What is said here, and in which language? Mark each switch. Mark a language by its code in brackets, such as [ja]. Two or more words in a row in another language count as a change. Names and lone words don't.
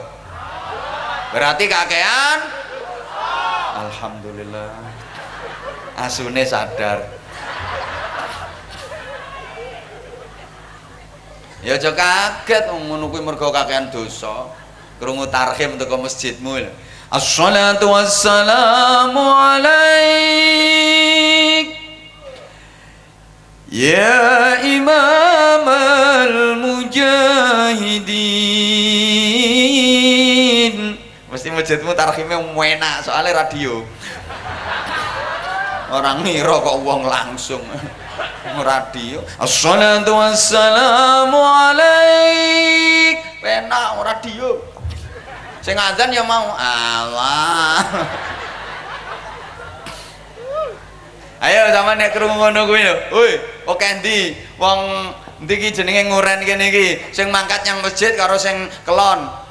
[jv] Berarti kakean. Alhamdulillah. Asune sadar. Ya aja kaget ngono kuwi mergo kakean dosa. Krungu tarhim teko masjidmu. [ar] الصلاة والسلام عليك يا إمام المجاهدين. [jv] Mesti masjidmu tarhimnya enak soalnya radio. Orang ngira kok wong langsung. Radio. [ar] الصلاة والسلام عليك. [jv] Penak radio. Sing azan ya mau Allah. Ayo sama nek krungu ngono kuwi lho. Hoi, oke endi? Wong endi iki jenenge nguren kene iki? Sing mangkat yang masjid karo sing kelon.